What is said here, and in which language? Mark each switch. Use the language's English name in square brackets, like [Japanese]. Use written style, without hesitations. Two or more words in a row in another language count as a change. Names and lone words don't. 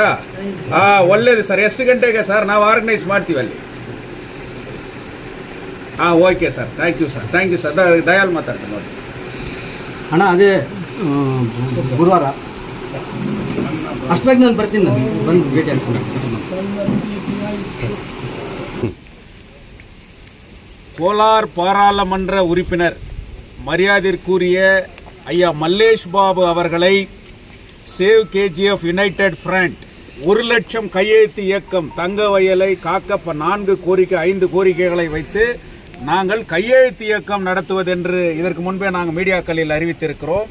[Kannada] ಹಾಂ ಒಳ್ಳೇದು ಸರ್. ಎಷ್ಟು ಗಂಟೆಗೆ ಸರ್? ನಾವು ಆರ್ಗನೈಸ್ ಮಾಡ್ತೀವಿ ಅಲ್ಲಿ. [English] ಹಾಂ ok sir, thank you sir, thank you sir. [Kannada] ದಯಾಲ್ ಮಾತಾಡ್ತೀನಿ ನೋಡಿ ಸರ್. ಅಣ್ಣ ಅದೇ ಗುರುವಾರ ಅಷ್ಟಾಗಿ ನಾನು ಬರ್ತೀನಿ, ನಾನು ಬಂದು ಭೇಟಿ ಆಗ್ತೀನಿ. [Tamil] கோலார் பாராளுமன்ற உறுப்பினர் மரியாதைக்குரிய ஐயா மல்லேஷ் பாபு அவர்களை சேவ் KGF யுனைடெட் ஃப்ரண்ட் 1 லட்சம் கையெழுத்து இயக்கம் தங்க வயலை காக்க 4 கோரிக்கை 5 கோரிக்கைகளை வைத்து நாங்கள் கையெழுத்து இயக்கம் நடத்துவதென்று இதற்கு முன்பே நாங்கள் மீடியாக்களில் அறிவித்திருக்கிறோம்.